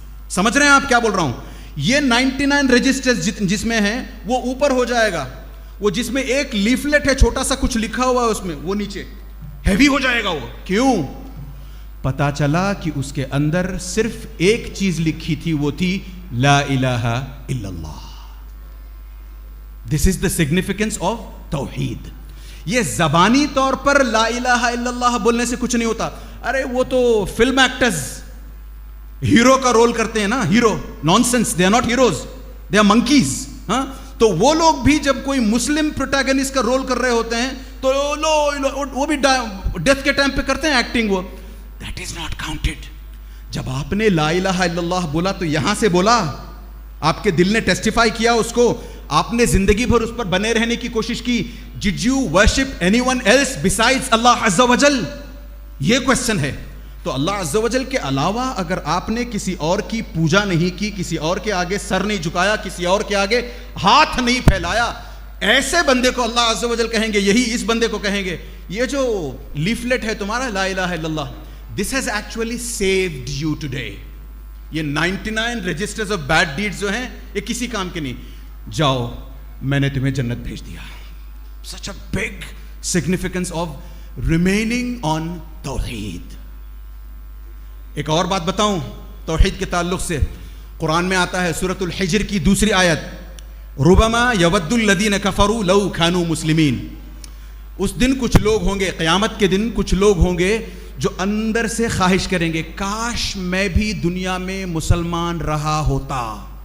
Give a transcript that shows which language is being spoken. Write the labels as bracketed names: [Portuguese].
[Urdu] سمجھ رہے ہیں آپ کیا بول رہا ہوں؟ یہ 99 رجسٹرز جس میں ہیں وہ اوپر ہو جائے گا, وہ جس میں ایک لیفلیٹ ہے چھوٹا سا کچھ لکھا ہوا ہے اس میں, وہ نیچے ہیوی ہو جائے گا. وہ کیوں؟ پتا چلا کہ اس کے اندر صرف ایک چیز لکھی تھی, وہ تھی لا الہ الا اللہ. [English] This is the significance of توحید. [Urdu] یہ زبانی طور پر لا الہ الا اللہ بولنے سے کچھ نہیں ہوتا. ارے وہ تو فلم ایکٹرز ہیرو کا رول کرتے ہیں نا, hero, nonsense, [English] They are not heroes, they are monkeys. [Urdu] ہاں, تو وہ لوگ بھی جب کوئی مسلم پروٹیگنسٹ کا رول کر رہے ہوتے ہیں تو وہ بھی ڈیتھ کے ٹائم پہ کرتے ہیں ایکٹنگ. وہ [English] That is not counted. [Urdu] جب آپ نے لا الہ الا اللہ بولا تو یہاں سے بولا, آپ کے دل نے ٹیسٹیفائی کیا اس کو, آپ نے زندگی بھر اس پر بنے رہنے کی کوشش کی. [English] Did you worship anyone else besides Allah Azza wa Jal? [Urdu] یہ کوشچن ہے. تو اللہ عز و جل کے علاوہ اگر آپ نے کسی اور کی پوجا نہیں کی, کسی اور کے آگے سر نہیں جھکایا, کسی اور کے آگے ہاتھ نہیں پھیلایا, ایسے بندے کو اللہ عز و جل کہیں گے, یہی اس بندے کو کہیں گے یہ جو لیفلیٹ ہے تمہارا لا الہ الا اللہ, [English] this has actually saved you today. [Urdu] یہ 99 رجسٹرز آف بیڈ ڈیڈز جو ہیں یہ کسی کام کے نہیں. جاؤ میں نے تمہیں جنت بھیج دیا. [English] Such a big significance of remaining on توحید. [Urdu] ایک اور بات بتاؤں توحید کے تعلق سے, قرآن میں آتا ہے سورۃ الحجر کی دوسری آیت, [Arabic] ربما یود الذین کفروا لو کانوا مسلمین. [Urdu] اس دن کچھ لوگ ہوں گے, قیامت کے دن کچھ لوگ ہوں گے جو اندر سے خواہش کریں گے کاش میں بھی دنیا میں مسلمان رہا ہوتا.